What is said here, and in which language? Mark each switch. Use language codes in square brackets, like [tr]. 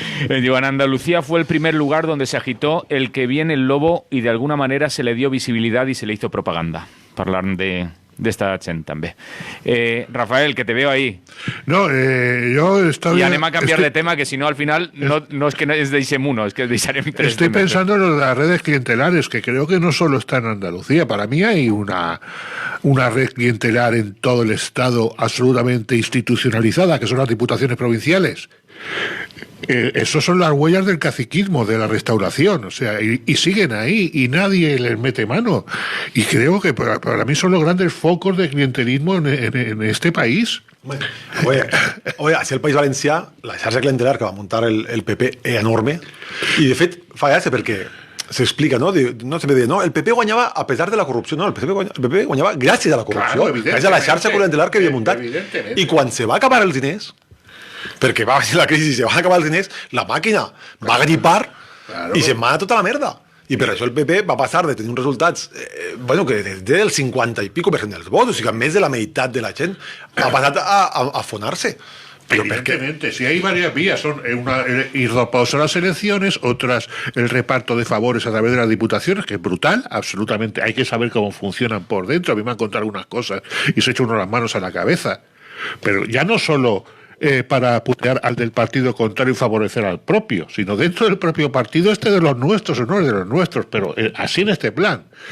[es] En Andalucía fue el primer lugar donde se agitó el que viene el lobo y de alguna manera se le dio visibilidad y se le hizo propaganda. [ca] Parlant d'esta gent, també. [es] Rafael, que te veo ahí. No, yo estoy... Y anem a cambiar de tema, que si no, al final, no es que es deixem uno, es que deixarem tres. Estoy pensando en las redes clientelares, que creo que no solo está en Andalucía. Para mí hay una red clientelar en todo el Estado absolutamente institucionalizada, que son las diputaciones provinciales. Esos son las huellas del caciquismo, de la restauración, o sea, y siguen ahí y nadie les mete mano. Y creo que para mí son los grandes focos de clientelismo en este país. Oye, hacia el [ca] País Valencià, la xarxa clientelar que va muntar el PP és enorme i de fet fa gràcia perquè s'explica, no? Sempre diuen, no, el PP guanyava a pesar de la corrupció. No, el PP guanyava gràcies a la corrupció, claro, gràcies a la xarxa clientelar que havia muntat. I quan se va acabar els diners, perquè va venir la crisi i se van acabar els diners, la màquina va gripar i se'n va anar tota la merda. I per això el PP va passar de tenir uns resultats que del 50 i pico % dels vots, o sigui, més de la meitat de la gent ha passat a afonar-se. [es] Pero evidentemente, si hay varias vías, son ir pausa a las elecciones, otras el reparto de favores a través de las diputaciones, que es brutal, absolutamente. Hay que saber cómo funcionan por dentro. A mí me han contado algunas cosas y se echa uno las manos a la cabeza. Pero ya no solo para putear al del partido contrario y favorecer al propio, sino dentro del propio partido de los nuestros o no es de los nuestros, pero así en este plan.